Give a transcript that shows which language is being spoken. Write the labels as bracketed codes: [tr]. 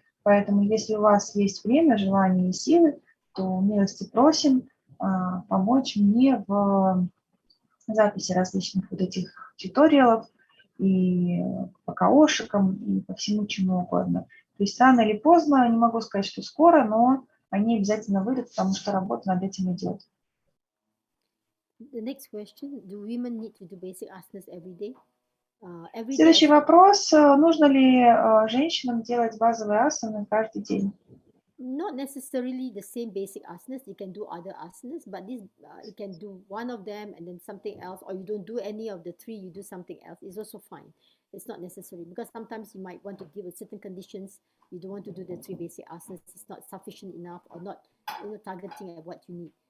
[ru] Поэтому, если у вас есть время, желание и силы, то милости просим помочь мне в записи различных вот этих туториалов и по КОшикам, и по всему чему угодно. То есть рано или поздно, не могу сказать, что скоро, но они обязательно выйдут, потому что работа над этим идет. [en] The next question: do women need to do basic asanas every day? [ru] Следующий вопрос: нужно ли женщинам делать базовые асаны каждый день? [en] Not necessarily the same basic asanas. You can do other asanas, but this you can do one of them and then something else, or you don't do any of the three, you do something else. It's also fine. It's not necessary, because sometimes you might want to deal with certain conditions. You don't want to do the three basic asanas. It's not sufficient enough, or not targeting at what you need.